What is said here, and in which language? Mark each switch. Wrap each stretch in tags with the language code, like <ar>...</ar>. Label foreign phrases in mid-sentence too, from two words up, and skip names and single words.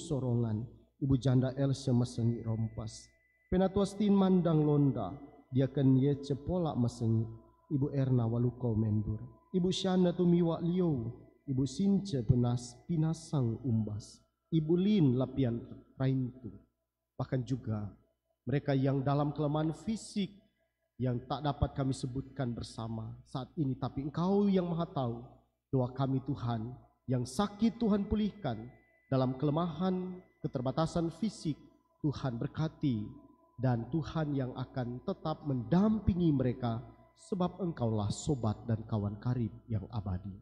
<id>Sorongan, Ibu Janda Elsa Mesengi Rompas, Penatua Stin Mandang Londa, Diaken Yece Polak Mesengi, Ibu Erna Waluko Mendur, Ibu Syana Tumiwa Liau, Ibu Since Pinasang Umbas, Ibu Lin Lapian Raintu, bahkan juga mereka yang dalam kelemahan fisik yang tak dapat kami sebutkan bersama saat ini, tapi Engkau yang Maha Tahu. Doa kami Tuhan, yang sakit Tuhan pulihkan, dalam kelemahan keterbatasan fisik Tuhan berkati, dan Tuhan yang akan tetap mendampingi mereka, sebab Engkaulah sobat dan kawan karib yang abadi.</id>